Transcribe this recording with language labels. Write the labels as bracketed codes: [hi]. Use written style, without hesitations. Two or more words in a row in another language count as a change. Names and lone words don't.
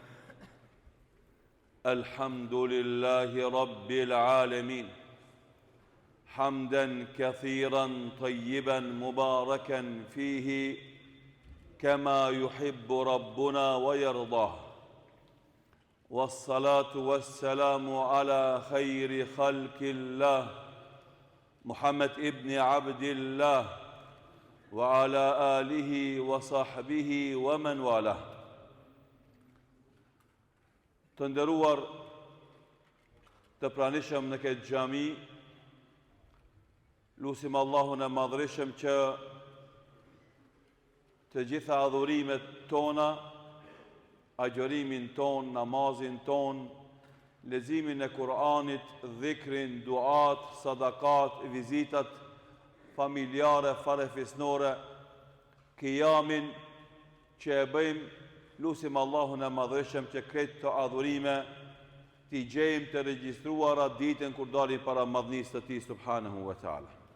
[ar] الحمد لله رب العالمين حمدا كثيرا طيبا مباركا فيه كما يحب ربنا ويرضاه، والصلاة والسلام على خير خلق الله محمد ابن عبد الله وعلى آله وصحبه ومن والاه. [sq] Të nderuar të pranishëm në këtë xhami, lutim Allahun e madhërisëm që të gjitha adhurimet tona, agjërimin ton, namazin ton, leximin e Kur'anit, dhikrin, duat, sadakat, vizitat familjare, farefisnore, kijamin që e bëjmë, lutim Allahun e madhërisëm që këtë të adhurime t'i gjejmë të regjistruara ditën kur dalim para madhnisë të Tij [ar] subhanahu wa taala.